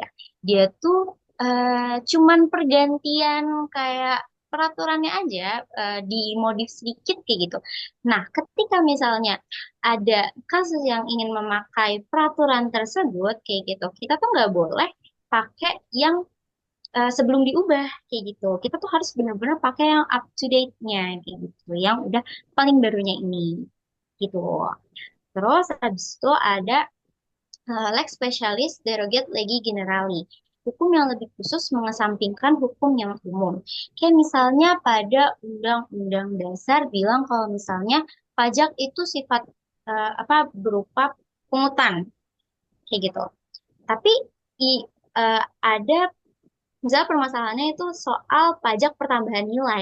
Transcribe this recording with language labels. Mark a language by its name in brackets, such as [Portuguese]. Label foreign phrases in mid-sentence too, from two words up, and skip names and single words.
[Indonesian] Dia tuh cuman pergantian kayak peraturannya aja dimodif sedikit kayak gitu. Nah, ketika misalnya ada kasus yang ingin memakai peraturan tersebut kayak gitu, kita tuh nggak boleh pakai yang sebelum diubah kayak gitu. Kita tuh harus benar-benar pakai yang [English] up to date- [Indonesian] nya kayak gitu, yang udah paling barunya ini gitu. Terus habis itu ada [Latin] lex specialis derogat legi generali. [Indonesian] Hukum yang lebih khusus mengesampingkan hukum yang umum. Kayak misalnya pada Undang-Undang Dasar bilang kalau misalnya pajak itu sifat apa berupa pungutan kayak gitu. Tapi ada misalnya permasalahannya itu soal pajak pertambahan nilai.